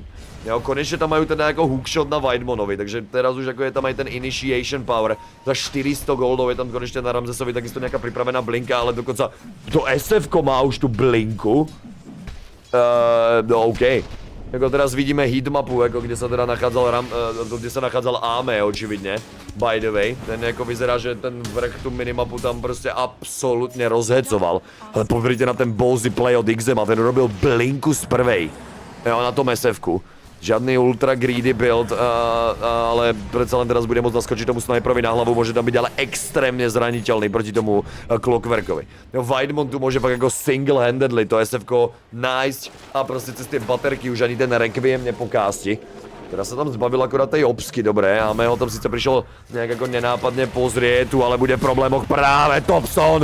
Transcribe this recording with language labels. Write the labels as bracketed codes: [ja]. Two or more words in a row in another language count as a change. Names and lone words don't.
[sk] Jo, konečne tam majú teda ako hookshot na Weidmonovi, takže teraz už ako je tam aj ten [en] initiation power. [sk] Za 400 goldov je tam konečne na Ramzesovi takisto nejaká pripravená blinka, ale dokonca to SF-ko má už tú blinku. No okej. Ako teraz vidíme hitmapu, ako kde sa teda nachádzal Ame, očividne. [en] By the way, [sk] ten ako vyzerá, že ten vrch tú minimapu tam proste absolútne rozhecoval. Ale pozrite na ten [en] ballsy play [sk] od Xema, ten robil blinku z prvej. Jo, na tom SF-ku. Žiadny [en] ultra greedy build, [sk] ale predsa len teraz bude môcť naskočiť tomu sniperovi na hlavu, môže tam byť ale extrémne zraniteľný proti tomu Clockworkovi. No, Weidmon tu môže fakt ako single-handedly to SF-ko nájsť a proste cez tie baterky už ani ten Requiem nepokásti. Teraz sa tam zbavil akurát tej obsky, dobre, a Meho tam síce prišiel nejak ako nenápadne pozrieť tu, ale bude v problémoch práve Thompson.